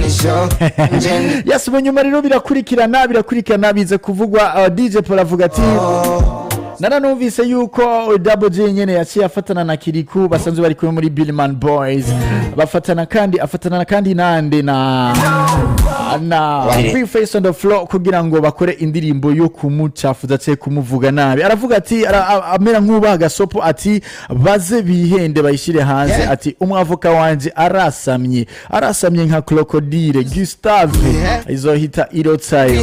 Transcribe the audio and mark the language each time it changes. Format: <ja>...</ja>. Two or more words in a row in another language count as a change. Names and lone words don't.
<rn>Yasubiye nyuma rero birakurikirana bize kuvugwa. DJ Paul avuga ati nana numvise yuko Double J nyene yaciye afatana na Kirikou basanzwe bari kumwe muri Billman Boys, afatana kandi nande na Vyose on the floor kugira ngo bakore indirimbo yo kumucafuza cye kumuvuga nabi. Aravuga ati amera nk'ubaha gasopo ati baze bihende bayishire hanze, ati umwavoka wanje arasamye nka Crocodile Gustave izohita irotsayo.</rn>